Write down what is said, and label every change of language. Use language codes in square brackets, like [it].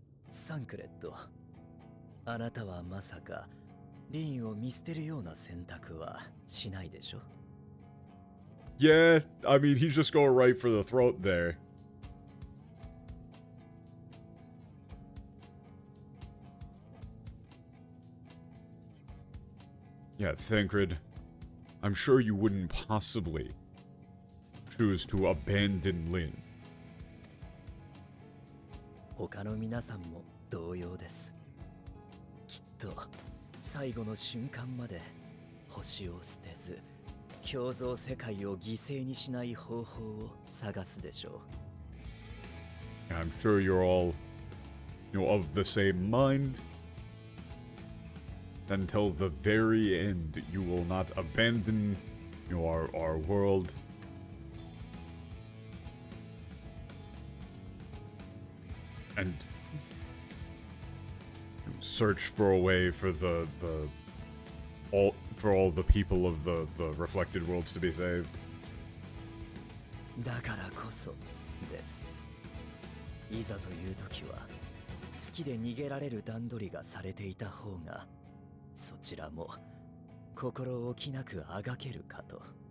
[ja] サンクレット、あなたはまさかリンを見捨てるような選択はしないでしょ? [en] Yeah, I mean, he's just going right for the throat there. Yeah, Thancred, I'm sure you wouldn't possibly choose to abandon Lin. [ja] 他の皆さんも同様です。きっと最後の瞬間まで星を捨てず、共造世界を犠牲にしない方法を探すでしょう。 [en] I'm sure you're all, you know, of the same mind. Until the very end, you will not abandon, you know, our world. And search for a way for all the people of the reflected worlds to be saved. [ja] だからこそです。いざという時は月で逃げられる段取りがされていた方が、そちらも心置きなくあがけるかと。